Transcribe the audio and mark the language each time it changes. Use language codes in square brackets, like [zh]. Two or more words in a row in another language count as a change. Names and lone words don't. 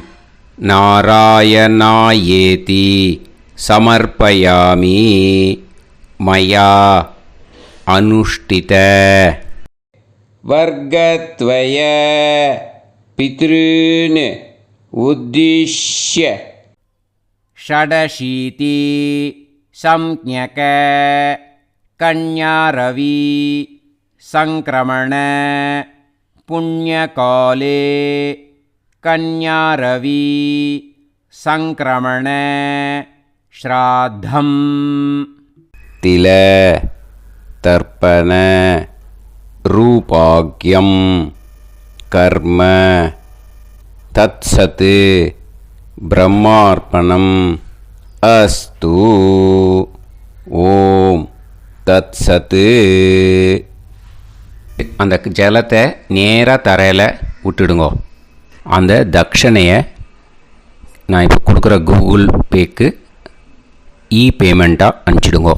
[sa] नारायणायेति समर्पयामि मया अनुष्ठित वर्गद्वय पितॄन् उद्दिश्य षडशीति संज्ञक कन्यारवि संक्रमण पुण्यकाले कन्यारवी सङ्क्रमण श्राद्धम् तिल तर्पण रूपाग्यं कर्म तत्सत् ब्रह्मार्पणम् अस्तु ॐ तत्सत्. [ta] அந்த ஜலத்தை நேராக தரையில் விட்டுடுங்கோ. அந்த தட்சணையை நான் இப்போ கொடுக்குற கூகுள் பேக்கு பேமெண்ட்டாக அனுப்பிச்சிடுங்கோ.